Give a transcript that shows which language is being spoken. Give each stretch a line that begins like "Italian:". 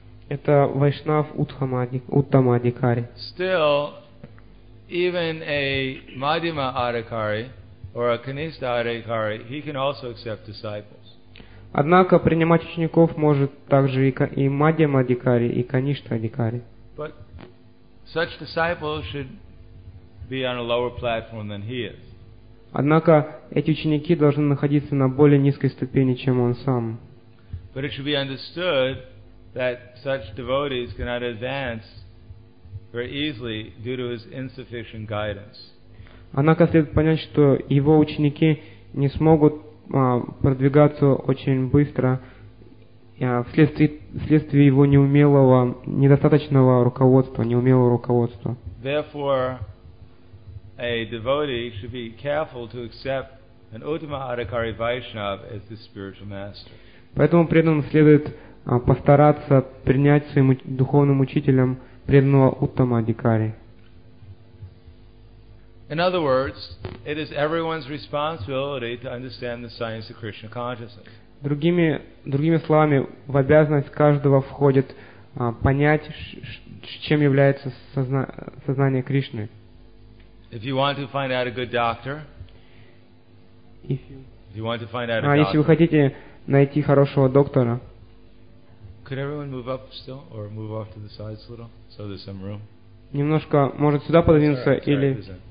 Russian: Это вайшнав Уттама Адхикари.
English: Still, even a Madhyama Adhikari or a Kanista Adhikari, he can also accept disciples.
Russian: Однако принимать учеников может также и Мадхьяма Адхикари, и Каништа Адхикари.
English: But such disciples should be on a lower platform than he is.
Russian: Однако эти ученики должны находиться на более низкой ступени, чем он сам.
English: But it should be understood that such devotees cannot advance very easily due to his insufficient guidance.
Russian: Однако следует понять, что его ученики не смогут продвигаться очень быстро вследствие его неумелого, недостаточного руководства, неумелого руководства.
English: Therefore, a devotee should be careful to accept an Uttama Adhikari Vaishnav as the spiritual master.
Russian: Поэтому преданным следует постараться принять своим духовным учителем преданного Уттама Адхикари.
English: In other words, it is everyone's responsibility to understand the science of Krishna consciousness.
Russian: Другими словами, в обязанность каждого входит понять, чем является сознание Кришны.
English: If you want to find out a good doctor,
Russian: если вы хотите найти хорошего доктора,
English: could everyone move up still or move off to the sides a little so there's some room?
Russian: Немножко, может, сюда подвинуться или